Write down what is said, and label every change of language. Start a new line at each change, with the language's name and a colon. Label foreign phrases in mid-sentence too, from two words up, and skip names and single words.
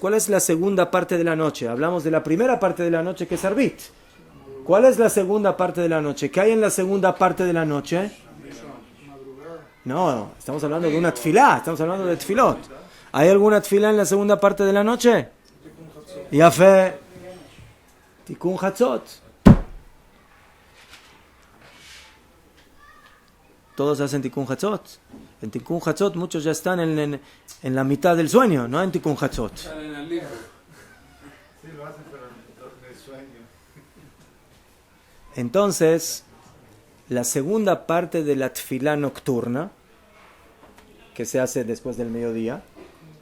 Spanish: ¿Cuál es la segunda parte de la noche? Hablamos de la primera parte de la noche, que es Arbit. ¿Cuál es la segunda parte de la noche? ¿Qué hay en la segunda parte de la noche? No, estamos hablando de una tefilá, estamos hablando de tefilot. ¿Hay alguna tefilá en la segunda parte de la noche? Yafé. Tikun Hatzot. Todos hacen Tikun Hatzot. En Tikun Hatzot muchos ya están en la mitad del sueño, no en Tikun Hatzot. Están en el limbo. Sí, lo hacen, pero en el sueño. Entonces, la segunda parte de la tefilá nocturna, que se hace después del mediodía, ¿sí?